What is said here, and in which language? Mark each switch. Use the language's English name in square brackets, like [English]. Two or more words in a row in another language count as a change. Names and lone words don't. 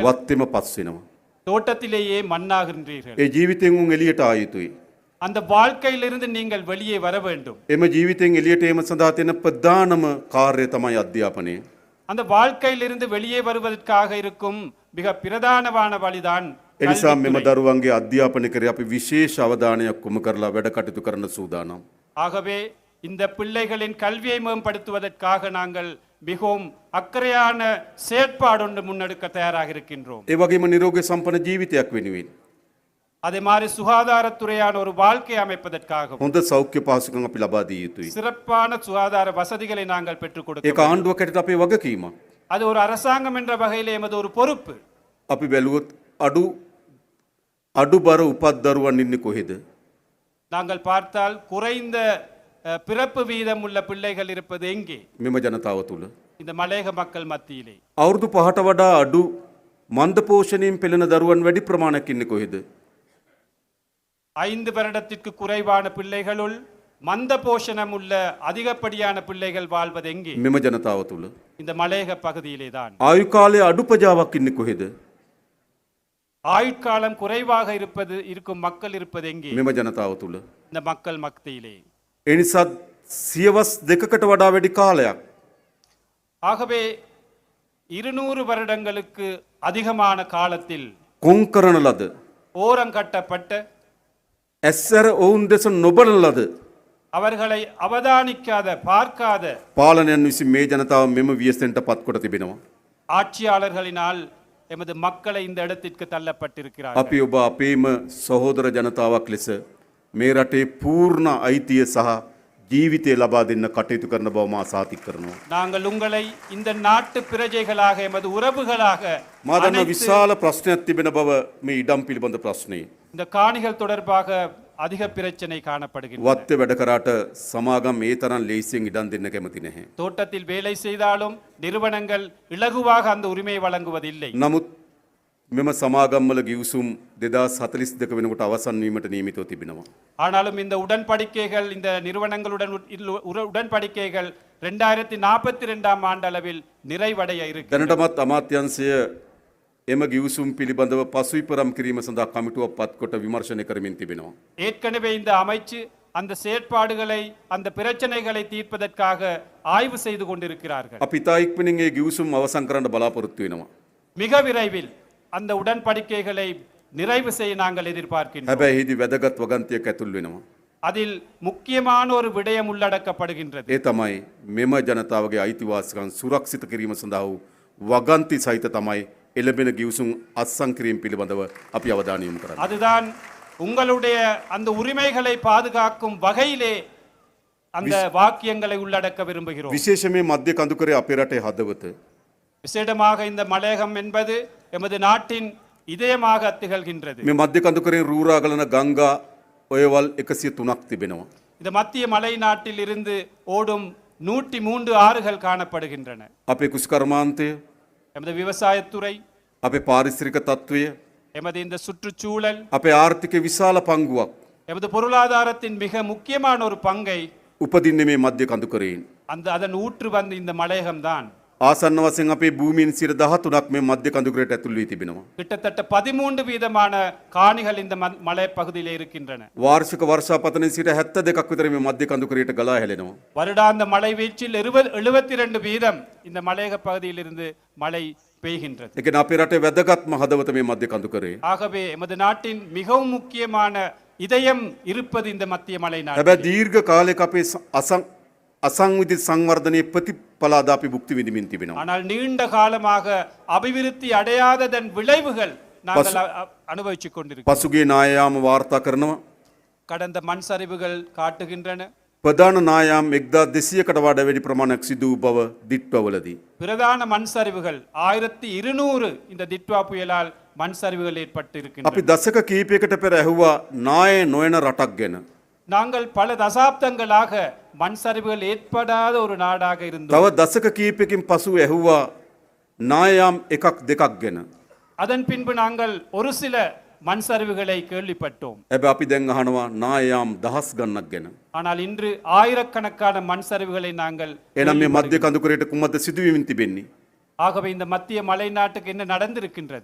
[Sinhala] වත්තේම පස් වෙනවා. [Tamil] தோட்டத்திலேயே மண்ணாகின்றீர்கள். [Sinhala] ඒ ජීවිතෙන් උන් එළියට ආ යුතුයි. [Tamil] அந்த வாழ்க்கையிலிருந்து நீங்கள் வெளியே வர வேண்டும். [Sinhala] එම ජීවිතෙන් එළියට ඒම සඳහා තියෙන ප්‍රධානම කාර්යය තමයි අධ්‍යාපනය. [Tamil] அந்த வாழ்க்கையிலிருந்து வெளியே வருவதற்காக இருக்கும் மிக பிரதானமான வழிதான் [Sinhala] එනිසා මෙම [Tamil] கல்வித்துறை. [Sinhala] දරුවන්ගේ අධ්‍යාපනය කරේ අපි විශේෂ අවධානයක් යොමු කරලා වැඩ කටයුතු කරන්න සූදානම්. [Tamil] ஆகவே இந்த பிள்ளைகளின் கல்வியை மேம்படுத்துவதற்காக நாங்கள் மிகவும் அக்கறையான செயற்பாடு ஒன்று முன்னெடுக்க தயாராக இருக்கின்றோம். [Sinhala] ඒ වගේම නිරෝගී සම්පන්න ජීවිතයක් වෙනුවෙන් [Tamil] அதே மாதிரி சுகாதாரத்துறையான ஒரு வாழ்க்கை அமைப்பதற்காகவும் [Sinhala] හොඳ සෞඛ්‍ය පහසුකම් අපි ලබා දිය යුතුයි. [Tamil] சிறப்பான சுகாதார வசதிகளை நாங்கள் பெற்றுக் கொடுக்க [Sinhala] ඒක ආණ්ඩුවක් හැටියට අපේ වගකීමක්. [Tamil] அது ஒரு அரசாங்கம் என்ற வகையில் எமது ஒரு பொறுப்பு. [Sinhala] අපි බැලුවොත් අඩුබර උපත් දරුවන් ඉන්නේ කොහෙද? [Tamil] நாங்கள் பார்த்தால் குறைந்த பிறப்பு வீதம் உள்ள பிள்ளைகள் இருப்பது எங்கே? [Sinhala] මෙම ජනතාව තුළ [Tamil] இந்த மலையக மக்கள் மத்தியிலே. [Sinhala] අවුරුදු 5ට වඩා අඩු මන්ද පෝෂණයෙන් පෙළෙන දරුවන් වැඩි ප්‍රමාණයක් ඉන්නේ කොහෙද? [Tamil] 5 வருடத்திற்கு குறைவான பிள்ளைகளுள் மந்த போஷணம் உள்ள அதிகப்படியான பிள்ளைகள் வாழ்வது எங்கே? [Sinhala] මෙම ජනතාව තුළ [Tamil] இந்த மலையக பகுதியிலே தான். [Sinhala] ආයු කාලයේ අඩු ප්‍රජාවක් ඉන්නේ කොහෙද? [Tamil] ஆயுட்காலம் குறைவாக இருக்கும் மக்கள் இருப்பது எங்கே? [Sinhala] මෙම ජනතාව තුළ. [Tamil] இந்த மக்கள் மத்தியிலே. [Sinhala] ඒ නිසා සියවස් දෙකකට වඩා වැඩි කාලයක් [Tamil] ஆகவே 200 வருடங்களுக்கு அதிகமான காலத்தில் [Sinhala] කොන් කරන ලද [Tamil] ஓரங்கட்டப்பட்ட [Sinhala] ඇස්සර ඔවුන් දෙස නොබලන ලද [Tamil] அவர்களை அவதானிக்காத பார்க்காத [Sinhala] පාලනයන් විසින් මේ ජනතාව මෙම වියසෙන්ට පත්කොට තිබෙනවා. [Tamil] ஆட்சியாளர்களினால் எமது மக்களை இந்த இடத்திற்கு தள்ளப்பட்டிருக்கிறார்கள். [Sinhala] අපි ඔබ අපේම සහෝදර ජනතාවක් ලෙස මේ රටේ පූර්ණ අයිතිය සහ ජීවිතය ලබා දෙන්න කටයුතු කරන බව මා සාතික කරනවා. [Tamil] நாங்கள் உங்களை இந்த நாட்டு பிரஜைகளாக எமது உறவுகளாக [Sinhala] මා දන්නා [Tamil] அனைத்து [Sinhala] විශාල ප්‍රශ්නයක් තිබෙන බව මේ ඉඩම් පිළිබඳ ප්‍රශ්නේ. [Tamil] இந்த காணிகள் தொடர்பாக அதிக பிரச்சனை காணப்படுகின்றன. [Sinhala] වත්තේ වැඩ කරාට සමාගම් ඒ තරම් ලේසියෙන් ඉඩම් දෙන්න කැමති නැහැ. [Tamil] தோட்டத்தில் வேலை செய்தாலும் நிறுவனங்கள் இலகுவாக அந்த உரிமையை வழங்குவதில்லை. [Sinhala] නමුත් මෙම සමාගම්වල ගිවිසුම් 2042 වෙනකොට අවසන් වීමට නියමිතව තිබෙනවා. [Tamil] ஆனாலும் இந்த உடன்படிக்கைகள் இந்த நிறுவனங்களுடன் உடன்படிக்கைகள் 2042ஆம் ஆண்டளவில் நிறைவடைய இருக்கு. [Sinhala] දැනටමත් අමාත්‍යංශය එම ගිවිසුම් පිළිබඳව පසුවිපරම් කිරීම සඳහා කමිටුවක් පත්කොට විමර්ශනය කරමින් තිබෙනවා. [Tamil] ஏற்கனவே இந்த அமைச்சு அந்த செயற்பாடுகளை அந்த பிரச்சனைகளை தீர்ப்பதற்காக ஆய்வு செய்து கொண்டிருக்கிறார்கள். [Sinhala] අපි ඉතා ඉක්මනින් ඒ ගිවිසුම් අවසන් කරන්න බලාපොරොත්තු වෙනවා. [Tamil] மிக விரைவில் அந்த உடன்படிக்கைகளை நிறைவு செய்ய நாங்கள் எதிர்பார்க்கின்றோம். [Sinhala] හැබැයි එහිදී වැදගත් වගන්තියක් ඇතුල් වෙනවා. [Tamil] அதில் முக்கியமான ஒரு விடயம் உள்ளடக்கப்படுகின்றது. [Sinhala] ඒ තමයි මෙම ජනතාවගේ අයිතිවාසිකම් සුරක්ෂිත කිරීම සඳහා වූ වගන්ති සහිත තමයි එළඹෙන ගිවිසුම් අත්සන් කිරීම පිළිබඳව අපි අවධානය යොමු කරන්නේ. [Tamil] அதுதான் உங்களுடைய அந்த உரிமைகளை பாதுகாக்கும் வகையிலே அந்த வாக்கியங்களை உள்ளடக்க விரும்புகிறோம். [Sinhala] විශේෂයෙන් මධ්‍ය කඳුකරේ අපේ රටේ හදවත. [Tamil] விசேடமாக இந்த மலையகம் என்பது எமது நாட்டின் இதயமாக திகழ்கின்றது. [Sinhala] මේ මධ්‍ය කඳුකරේ රූරාගලන ගංගා ඔයවල් 103ක් තිබෙනවා. [Tamil] இந்த மத்திய மலை நாட்டில் இருந்து ஓடும் 103 ஆறுகள் காணப்படுகின்றன. [Sinhala] අපේ කුෂ්කර්මාන්තය, [Tamil] எமது விவசாயத்துறை, [Sinhala] අපේ පාරිසරික තත්ත්වය, [Tamil] எமது இந்த சுற்றுச்சூழல், [Sinhala] අපේ ආර්ථිකයේ විශාල පංගුවක් [Tamil] எமது பொருளாதாரத்தின் மிக முக்கியமான ஒரு பங்கை [Sinhala] උපදින්නේ මේ මධ්‍ය කඳුකරයෙන්. [Tamil] அதன் ஊற்று வந்து இந்த மலையகம்தான். [Sinhala] ආසන්න වශයෙන් අපේ භූමිயின் 13ක් මේ මධ්‍ය කඳුකරයට ඇතුල් වී තිබෙනවා. [Tamil] கிட்டத்தட்ட 13 வீதமான காணிகள் இந்த மலை பகுதியிலே இருக்கின்றன. [Sinhala] වාර්ෂික වර්ෂාපතනයේ 72ක් විතර මේ මධ්‍ය කඳුකරයට ගලා හැලෙනවා. [Tamil] வருடாந்த மழை வீழ்ச்சியில் 72 வீதம் இந்த மலையக பகுதியிலிருந்து மழை பெய்கின்றது. [Sinhala] ඒ කියන්නේ අපේ රටේ වැදගත්ම හදවත මේ මධ්‍ය කඳුකරේ. [Tamil] ஆகவே எமது நாட்டின் மிகவும் முக்கியமான இதயம் இருப்பது இந்த மத்திய மலை நாடு. [Sinhala] හැබැයි දීර්ඝ කාලයක අපේ අසංවිධිත සංවර්ධනයේ ප්‍රතිඵල අද අපි භුක්ති විඳිමින් තිබෙනවා. [Tamil] ஆனால் நீண்ட காலமாக அபிவிருத்தி அடையாததன் விளைவுகள் நாங்கள் அனுபவித்துக் கொண்டிருக்கிறோம். [Sinhala] පසුගිය නායයාම වාර්තා කරනවා [Tamil] கடந்த மண் சரிவுகள் காட்டுகின்றன. [Sinhala] ප්‍රධාන නායම් 1200කට වඩා වැඩි ප්‍රමාණයක් සිදු වූ බව දිට්වවලදී. [Tamil] பிரதான மண் சரிவுகள் 1200 இந்த திட்வா புயலால் மண் சரிவுகள் ஏற்பட்டு [Sinhala] අපි [Tamil] இருக்கின்றன. [Sinhala] දසක කීපයකට පෙර ඇහුවා නාය නොයන රටක් ගැන. [Tamil] நாங்கள் பல தசாப்தங்களாக மண் சரிவுகள் ஏற்படாத ஒரு நாடாக இருந்தோம். [Sinhala] තව දසක කීපයකින් පසු ඇහුවා නායම් එකක් දෙකක් ගැන. [Tamil] அதன் பின்பு நாங்கள் ஒரு சில மண் சரிவுகளை கேள்விப்பட்டோம். [Sinhala] හැබැයි අපි දැන් අහනවා නායම් දහස් ගණනක් ගැන. [Tamil] ஆனால் இன்று ஆயிரக்கணக்கான மண் சரிவுகளை நாங்கள் [Sinhala] එහෙනම් මේ මධ්‍ය කඳුකරයට කුමද්ද සිදුවීමින් තිබෙන්නේ? [Tamil] ஆகவே இந்த மத்திய மலை நாட்டுக்கு என்ன நடந்திருக்கின்றது?